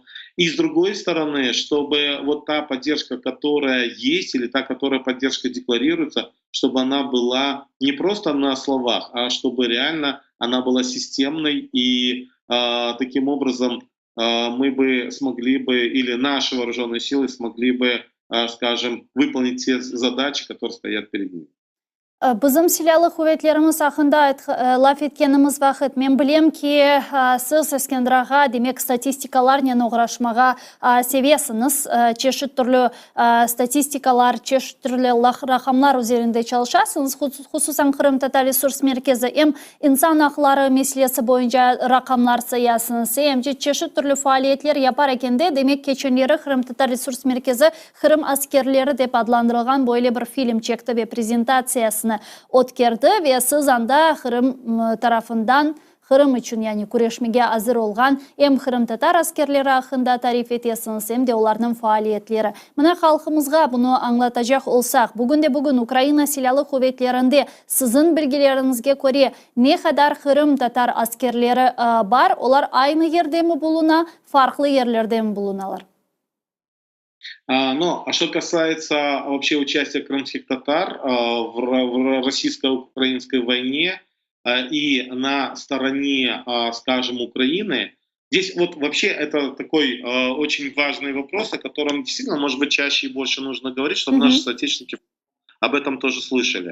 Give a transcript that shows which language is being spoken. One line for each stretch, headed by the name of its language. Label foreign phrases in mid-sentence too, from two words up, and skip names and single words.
Russian: И с другой стороны, чтобы вот та поддержка, которая есть, или та, которая поддержка декларируется, чтобы она была не просто на словах, а чтобы реально она была системной, и таким образом мы бы смогли бы, или наши вооруженные силы смогли бы, скажем, выполнить те задачи, которые стоят перед ними.
Crimean Tatar: Bizim silahlı kuvvetlerimiz hakkında laf etkенimiz vaqt. Men bilem ki siz Eskendiraga demek statistikalarla uğraşmağa sevesiniz. Çeşit türlü statistikalar, çeşit türlü rakamlar üzerinde çalışasınız. Hususan Kırım Tatar Resurs Merkezi hem insan hakları meselesi boyunca rakamlar sayasınız. Hem çeşit türlü faaliyetler yapar eken de demek geçenleri Kırım Tatar Resurs Merkezi Kırım askerleri dep adlandırılgan böyle bir film çekti ve prezentasyasını o'tkazdi ve siz anda Kırım tarafından Kırım için yani kurashmege hazır olgan hem Kırım Tatar askerleri hakkında tarif etesiniz hem de onların faaliyetleri. Mına halkımızga bunu anlatacak olsak, bugün Ukrayna silahlı kuvvetlerinde sizin bilgilerinizge göre ne kadar Kırım Tatar askerleri var? Onlar aynı yerde mi buluna, farklı yerlerde mi bulunalar?
Russian: Ну, а что касается вообще участия крымских татар в российско-украинской войне и на стороне, скажем, Украины, здесь вот вообще это такой очень важный вопрос, о котором действительно, может быть, чаще и больше нужно говорить, чтобы наши соотечественники об этом тоже слышали.